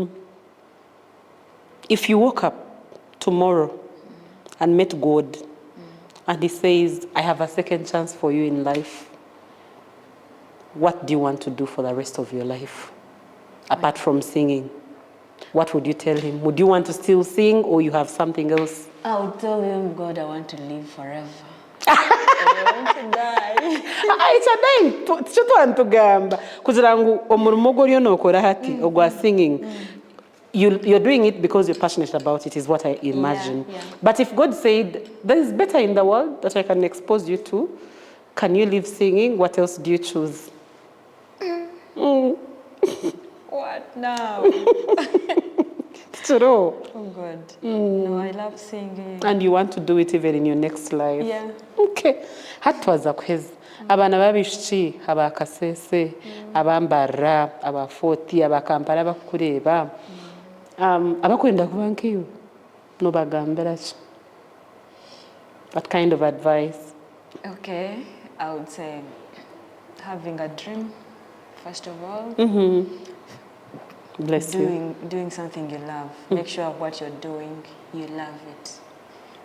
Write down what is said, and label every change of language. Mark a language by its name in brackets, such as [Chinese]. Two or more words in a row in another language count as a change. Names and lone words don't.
[English] If you woke up tomorrow and met God and he says, "I have a second chance for you in life," what do you want to do for the rest of your life? Apart from singing, what would you tell him? Would you want to still sing or you have something else? I would tell him, God, I want to live forever. I want to die. It's a dying. [Konzo] Kuzirangu omurimo goriyo nokora hati ogwa singing. [English] You're doing it because you're passionate about it, is what I imagine. Yeah. But if God said, there is better in the world that I can expose you to, can you live singing? What else do you choose? What now? True. Oh God. No, I love singing. And you want to do it even in your next life? Yeah. [Konzo] Okay. Hatwaza kwezi. Abana babishiki, abakasese, abambara, abafoti, abakampara bakureba. Abakwenda kubankiyo. No bagambera ki. [English] What kind of advice? Okay, I would say having a dream, first of all. Bless you. Doing something you love. Make sure what you're doing, you love it.